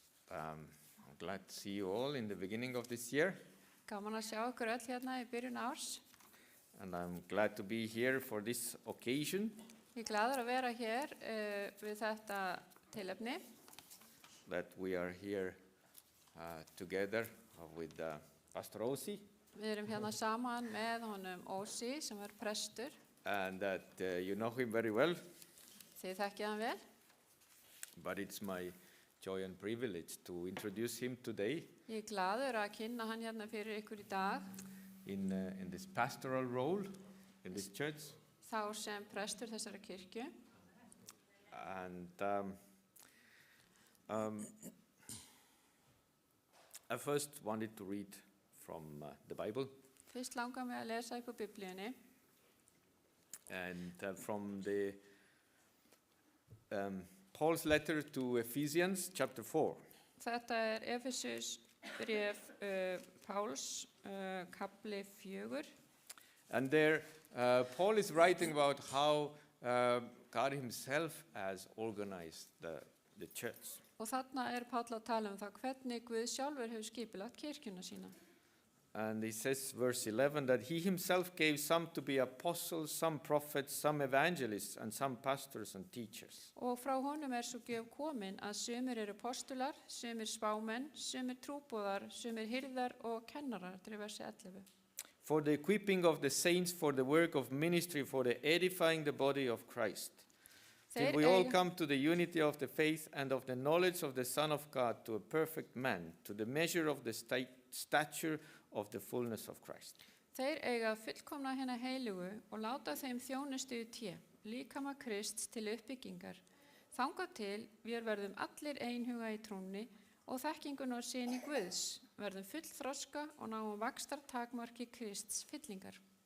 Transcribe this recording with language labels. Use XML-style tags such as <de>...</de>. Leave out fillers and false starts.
<en>I'm glad to see you all in the beginning of this year.</en> <is>Gaman að sjá ykkur öll hérna í byrjun árs.</is> <en>And I'm glad to be here for this occasion.</en> <is>Ég er glaður að vera hér við þetta tilefni.</is> <en>That we are here together with Pastor Osi.</en> <is>Við erum hérna saman með honum Ósi sem er prestur.</is> <en>And that you know him very well.</en> <is>Þið þekkið hann vel.</is> <en>But it's my joy and privilege to introduce him today</en> <is>Ég er glaður að kynna hann hérna fyrir ykkur í dag.</is> <en>in this pastoral role in this church.</en> <is>Þá sem prestur þessara kirkju.</is> <en>And I first wanted to read from the Bible</en> <is>Fyrst langar mig að lesa ykkur Biblíunni.</is> <en>and from the Paul's letter to Ephesians chapter 4.</en> <is>Þetta er Efesus bréf Páls, kafli 4.</is> <en>And there Paul is writing about how God himself has organized the church.</en> <is>Og þarna er Páll að tala það hvernig Guð sjálfur hefur skipulagt kirkjuna sína.</is> <en>And he says, verse 11, that he himself gave some to be apostles, some prophets, some evangelists, and some pastors and teachers.</en> <is>Og frá honum er svo gjöf komin að sumir eru postular, sumir spámenn, sumir trúboðar, sumir hirðar og kennarar, til versi 11.</is> <en>For the equipping of the saints, for the work of ministry, for the edifying the body of Christ. Till we all come to the unity of the faith and of the knowledge of the Son of God, to a perfect man, to the measure of the stature of the fullness of Christ.</en> <is>Þeir eiga fullkomna hina heilugu og láta þeim þjónustu í líkama Krists til uppbyggingar. Þangað til við verðum allir einhuga í trúnni og þekkingun og syni Guðs, verðum full þroska og náum vaxtar takmarki Krists fyllingar.</is>